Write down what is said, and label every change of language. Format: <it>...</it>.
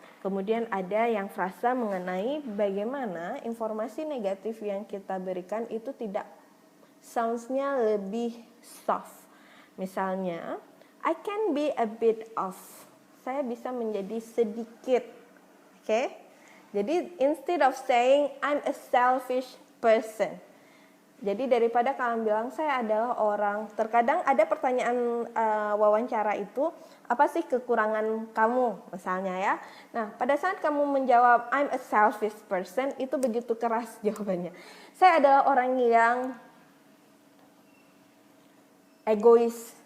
<id>Kemudian ada yang frasa mengenai bagaimana informasi negatif yang kita berikan itu tidak sounds-nya lebih soft.</id> <en>Misalnya, I can be a bit off.</en> <id>Saya bisa menjadi sedikit. Oke?</id> <en>Jadi instead of saying I'm a selfish person.</en> <id>Jadi daripada kalian bilang saya adalah orang, terkadang ada pertanyaan wawancara itu, apa sih kekurangan kamu misalnya ya. Nah, pada saat kamu menjawab I'm a selfish person, itu begitu keras jawabannya. Saya adalah orang yang egois.</id>